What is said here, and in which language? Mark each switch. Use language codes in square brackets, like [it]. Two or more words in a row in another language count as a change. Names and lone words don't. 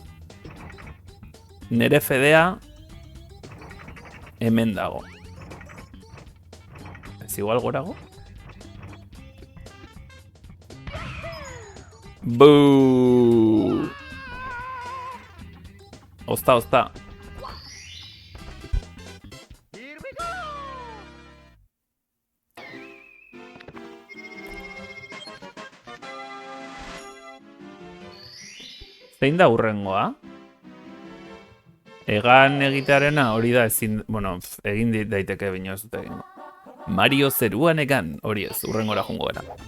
[eu] Nere fedea hemen dago. Ez igual gorago? Buuuu! Osta, osta. [en] Here we go! [eu] Zein da hurrengoa? Egan egitearena hori da ezin... Bueno, egin daiteke bino ez dut egingo. Mario zeruan egan, hori ez, hurrengora jungo gara.